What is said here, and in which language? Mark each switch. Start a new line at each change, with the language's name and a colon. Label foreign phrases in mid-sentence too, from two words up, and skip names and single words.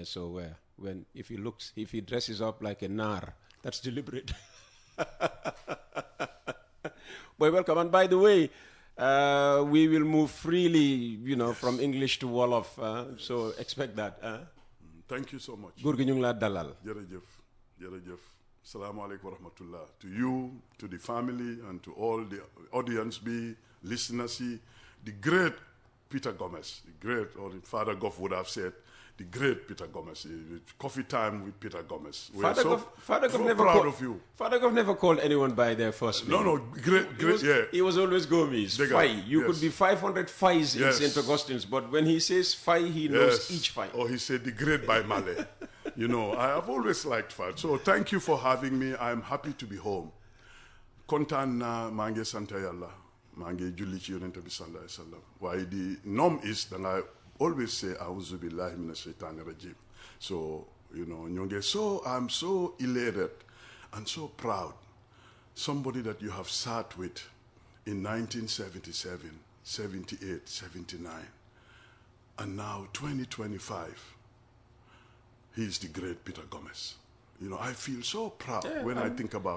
English: So if he dresses up like a nar, that's deliberate. Boy, welcome. And by the way, we will move freely, from English to Wolof. So expect that. Thank you so much.
Wolof: Góor gi ñu ngi laa dalal. Jërëjëf.
Arabic: السلام عليكم ورحمة الله.
English: To you, to the family, and to all the audience, listeners, the great Peter Gomez, the great, or the Father Goff would have said, the great Peter Gomez. Coffee Time with Peter Gomez. We are so proud of you. Father Goff never called anyone by their first name. No, great, yeah. He was always Gomes, Faye. You could be 500 Fayes in St. Augustine's, but when he says Faye, he knows each Faye. Or he said the great by Malay. I have always liked Faye. So thank you for having me. I'm happy to be home.
Wolof: Kontaan na mange santa yalla. Mange julli ci yonent bi
Arabic: صلى الله عليه وسلم.
English: Why the norm is that I always say
Arabic: أعوذ بالله من الشيطان الرجيم.
English: So, so I'm so elated and so proud. Somebody that you have sat with in 1977, 78, 79, and now 2025. He is the great Peter Gomez. I feel so proud when I think about.